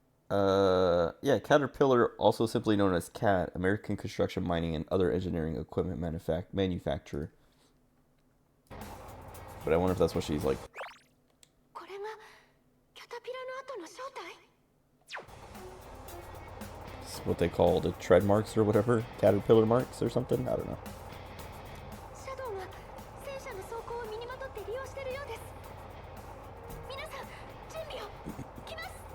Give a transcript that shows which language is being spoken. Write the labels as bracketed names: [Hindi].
[English] Yeah, Caterpillar, also simply known as CAT, American Construction, Mining, and Other Engineering Equipment Manufacturer. But I wonder if that's what she's like. [Japanese] これがキャタピラの後の正体？ [English] It's what they call the tread marks or whatever, caterpillar marks or something. I don't know. [Japanese] シャドウが戦車の装甲を身にまとって利用してるようです。皆さん、準備を。来ます。